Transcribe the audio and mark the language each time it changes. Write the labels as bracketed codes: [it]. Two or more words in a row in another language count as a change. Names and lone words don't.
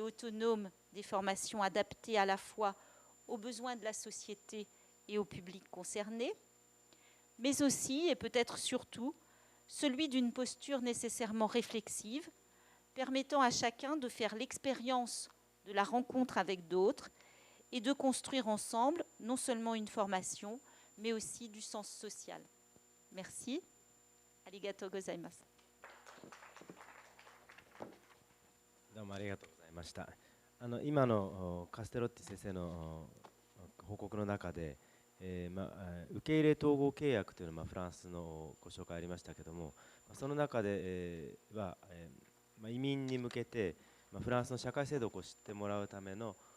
[fr] autonome des formations adaptées à la fois aux besoins de la société et au public concerné, mais aussi, et peut-être surtout, celui d'une posture nécessairement réflexive, permettant à chacun de faire l'expérience de la rencontre avec d'autres et de construire ensemble non seulement une formation, mais aussi du sens social. Merci. [ja] ありがとうございます. どうもありがとうございました。今のカステロッティ先生の報告の中で、受け入れ統合契約というのはフランスのご紹介ありましたけども、その中では移民に向けてフランスの社会制度を知ってもらうための